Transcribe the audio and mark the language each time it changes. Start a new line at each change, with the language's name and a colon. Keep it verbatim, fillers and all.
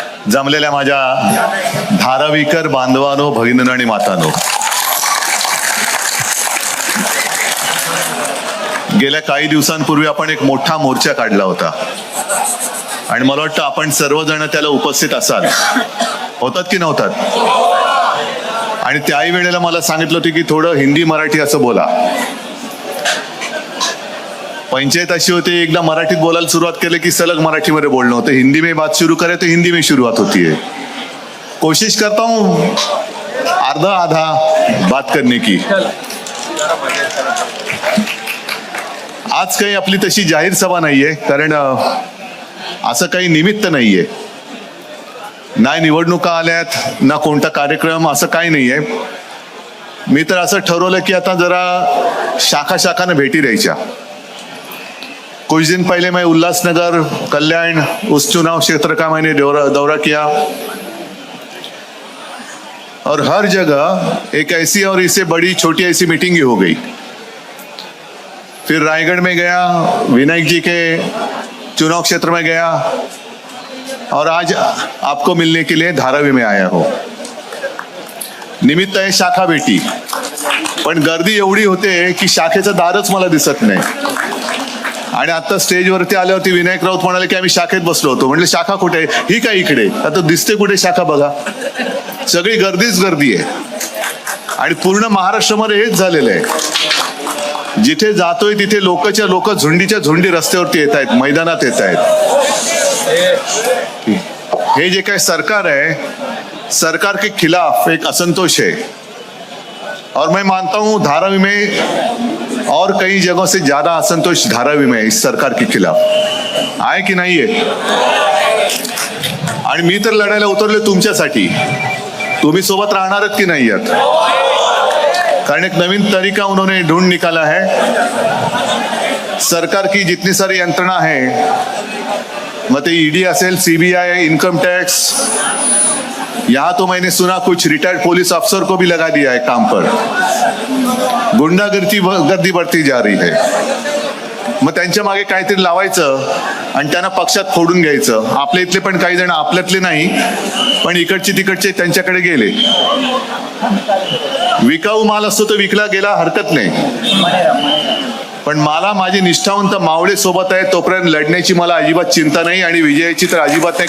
Marathi: जमलेल्या माझ्या धारावीकर बांधवानो, भगिनींनो आणि मातांनो, गेल्या काही दिवसांपूर्वी आपण एक मोठा मोर्चा काढला होता आणि मला वाटतं आपण सर्वजण त्याला उपस्थित असाल. होतात की नव्हतात? आणि त्याही वेळेला मला सांगितलं होतं की थोडं हिंदी मराठी असं बोला. पंचायत अशी होती, एकदा मराठीत बोलायला सुरुवात केली की सलग मराठीमध्ये बोलणं होतं.
Hindi: हिंदी में बात शुरू करे तो हिंदी में शुरुआत होती है. कोशिश करता हूं आधा आधा बात करने की.
Marathi: आज काही आपली तशी जाहीर सभा नाहीये, कारण असं काही निमित्त नाहीये. नाही निवडणुका आल्यात ना कोणता कार्यक्रम, असं काही नाहीये. मी तर असं ठरवलं की आता जरा शाखा शाखाने भेटी द्यायच्या.
Hindi: कुछ दिन पहले मैं उल्लासनगर, कल्याण, उस चुनाव क्षेत्र का मैंने दौरा किया और हर जगह एक ऐसी और इससे बड़ी छोटी ऐसी मीटिंग ही हो गई. फिर रायगढ़ में गया, विनायक जी के चुनाव क्षेत्र में गया और आज आपको मिलने के लिए धारावी में आया हो.
Marathi: निमित्त आहे शाखा भेटी, पण गर्दी एवढी होते की शाखेचं दारच मला दिसत नाही. आणि आता स्टेजवरती आल्यावरती विनायक राऊत म्हणाले की आम्ही शाखेत बसलो होतो. म्हटलं शाखा कुठे आहे? ही काय इकडे? आता दिसते कुठे शाखा? बघा, सगळी गर्दीच गर्दी आहे. आणि पूर्ण महाराष्ट्रामध्ये हेच झालेलं आहे. जिथे जातोय तिथे लोकच्या लोक झुंडीच्या झुंडी रस्त्यावरती येत आहेत, मैदानात येत आहेत. हे जे काय सरकार आहे,
Hindi: सरकार के खिलाफ
Marathi: एक असंतोष आहे.
Hindi: और मैं मानता हूं धारावी में और कई जगहों से ज्यादा असंतोष धारावी में इस सरकार के खिलाफ
Marathi: आहे की नाही आहे. आणि मी तर लढायला उतरले तुमच्यासाठी. तुम्ही सोबत राहणारच की नाही आहात? कारण एक नवीन
Hindi: तरीका उन्होंने ढूंढ निकाला है. सरकार की जितनी सारी यंत्रणा है,
Marathi: मग ते ईडी असेल,
Hindi: सीबीआई, इनकम टैक्स, यहाँ तो मैंने सुना कुछ रिटायर्ड पुलिस अफसर को भी लगा दिया है काम पर. गुंडागर्दी गर्दी बढ़ती जा रही है.
Marathi: मग त्यांच्या मागे काहीतरी लावायचं आणि त्यांना पक्षात फोडून घ्यायचं. आपल्या इथले पण काही जण, आपल्यातले नाही पण इकडचे तिकडचे, त्यांच्याकडे गेले. विकाऊ माल असतो तो विकला गेला हरकत नाही. पण मला माझे निष्ठावंत मावळे सोबत आहे तोपर्यंत लढण्याची मला अजिबात चिंता नाही आणि विजयाची तर अजिबात नाही.